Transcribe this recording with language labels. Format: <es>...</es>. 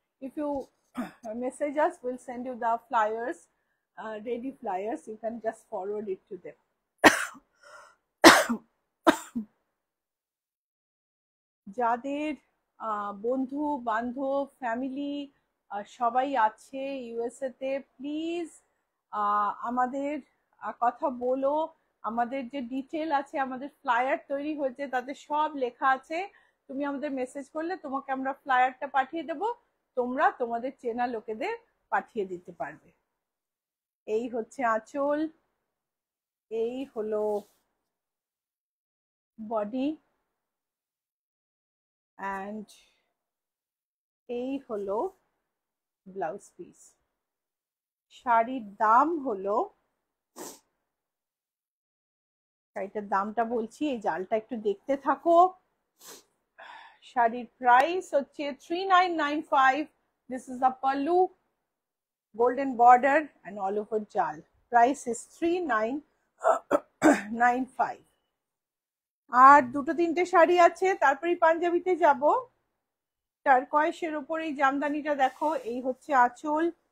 <en>If you message us, we'll send you the flyers, ready flyers. You can just forward it to them.</en> <bn>যাদের বন্ধু বান্ধব family সবাই আছে USA তে, please আমাদের কথা বলো। আমাদের যে ডিটেল আছে, আমাদের ফ্লায়ার তৈরি হয়েছে, তাতে সব লেখা আছে। তুমি আমাদের মেসেজ করলে তোমাকে আমরা ফ্লায়ারটা পাঠিয়ে দেব, তোমরা তোমাদের চেনা লোকেদের পাঠিয়ে দিতে পারবে। এই হচ্ছে আঁচল, এই হলো বডি, and এই হলো ব্লাউজ পিস। শাড়ির দাম হলো, শাড়িটার দামটা বলছি, এই জালটা একটু দেখতে থাকো। শাড়ির প্রাইস হচ্ছে 3995।</bn> <en>This is the pallu, golden border and all over jal. Price is 3995।</en> <bn>আর দুটো তিনটে শাড়ি আছে, তারপরে পাঞ্জাবিতে যাব। টারকয়েসের উপর এই জামদানিটা দেখো, এই হচ্ছে আঁচল।</bn>